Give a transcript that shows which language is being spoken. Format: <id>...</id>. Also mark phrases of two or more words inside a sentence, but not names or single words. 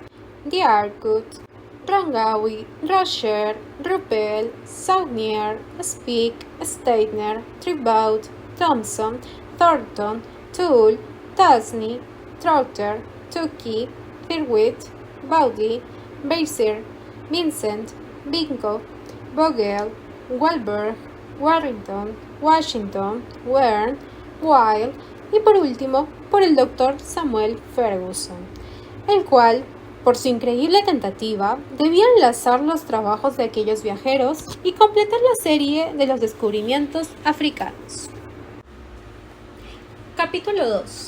<es>Diarcut, Rangawi, Rocher, Ruppel, Saunier, Speak, Steitner, Tribaud, Thompson, Thornton, Toole, Tasney, Trotter, Tukey, Firwit, Bowdy, Basir, Vincent, Binko, Vogel, Wahlberg, Warrington, Washington, Wern, Weil y por último por el Dr. Samuel Ferguson, el cual, por su increíble tentativa, debía enlazar los trabajos de aquellos viajeros y completar la serie de los descubrimientos africanos. Capítulo 2.</es>